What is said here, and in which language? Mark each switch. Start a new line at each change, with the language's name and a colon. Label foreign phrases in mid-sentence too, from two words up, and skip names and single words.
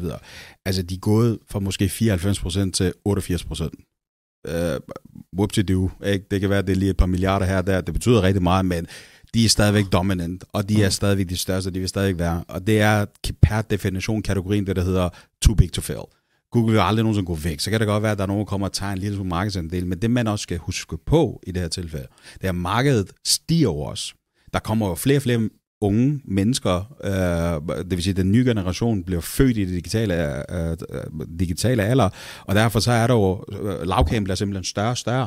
Danish: Altså, de er gået fra måske 94% til 88%. Whoopsie-doo, ikke? Det kan være, at det er lige et par milliarder her og der. Det betyder rigtig meget, men de er stadigvæk dominant, og de er stadigvæk de største, de vil stadigvæk være. Og det er per definition kategorien, det der hedder
English: too big to fail.
Danish: Google vil aldrig nogensinde gå væk. Så kan det godt være, at der er nogen, der kommer og tager en lille smule markedsandel, men det man også skal huske på i det her tilfælde, det er, at markedet stiger over os. Der kommer jo flere og flere unge mennesker, det vil sige, at den nye generation bliver født i det digitale alder, og derfor så er der jo, lavkagen bliver simpelthen større og større.